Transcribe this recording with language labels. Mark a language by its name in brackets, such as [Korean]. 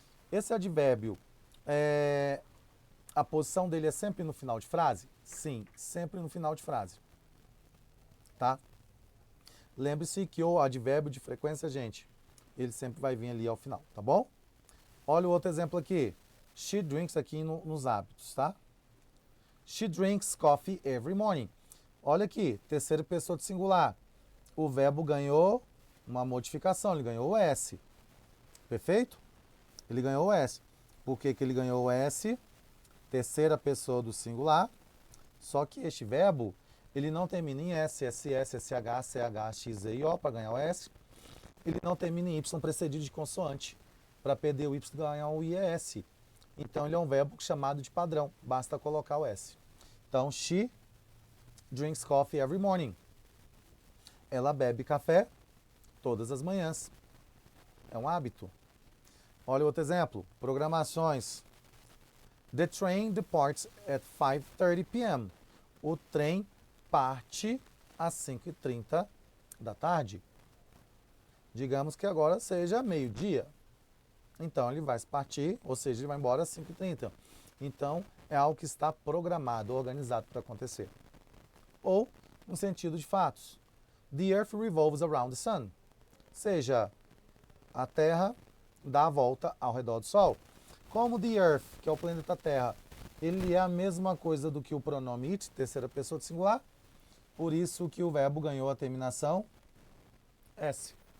[Portuguese] Esse advérbio, a posição dele é sempre no final de frase? Sim, sempre no final de frase. Tá? Lembre-se que o advérbio de frequência, gente, ele sempre vai vir ali ao final, tá bom? Olha o outro exemplo aqui. [English] She drinks [Portuguese] aqui nos hábitos, tá? [English] She drinks coffee every morning. [Portuguese] Olha aqui, terceira pessoa de singular. O verbo ganhou uma modificação, ele ganhou o S. Perfeito? Ele ganhou o S. Por que que ele ganhou o S? Terceira pessoa do singular. Só que este verbo, ele não termina em S, SS, SH, CH, X, E, O para ganhar o S. Ele não termina em Y precedido de consoante. Para perder o Y ganhar o IES. Então ele é um verbo chamado de padrão. Basta colocar o S. [English] Então, she drinks coffee every morning. [Portuguese] Ela bebe café todas as manhãs. É um hábito. Olha outro exemplo. Programações. [English] The train departs at 5:30 p.m. [Portuguese] O trem parte às 5h30 da tarde. Digamos que agora seja meio-dia. Então ele vai partir, ou seja, ele vai embora às 5h30. Então é algo que está programado, organizado para acontecer. Ou no sentido de fatos. [English] The earth revolves around the sun. [Portuguese] Seja, a Terra dá a volta ao redor do Sol. Como the earth, que é o planeta Terra, ele é a mesma coisa do que o pronome it, terceira pessoa de singular, por isso que o verbo ganhou a terminação S.